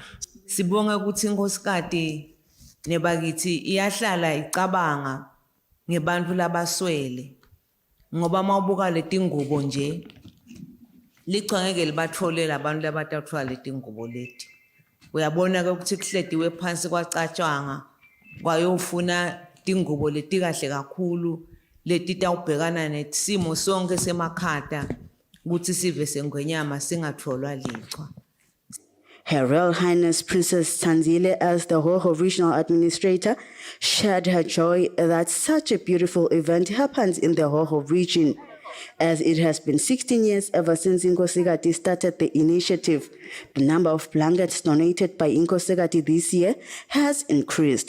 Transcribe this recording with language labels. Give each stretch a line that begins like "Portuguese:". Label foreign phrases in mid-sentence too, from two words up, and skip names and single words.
Swati: Sibonga ukuthi inkosikati nebakithi iyahlala icabanga ngebantu labaswele ngoba mawubuka letingubo nje licangeke libathole labantu labathathwa letingubo leti uyabona ke ukuthi kuhlediwe phansi kwacatshwanga kwayofuna tingubo leti kahle kakhulu leti tawubhekana nesimo sonke semakhata ukuthi sive sengwenyama singatholwa lichwa.
English: Her Royal Highness Princess Tanzile, as the Hoho Regional Administrator, shared her joy that such a beautiful event happens in the Hoho region. As it has been 16 years ever since Inkosikati started the initiative, the number of blankets donated by Inkosikati this year has increased.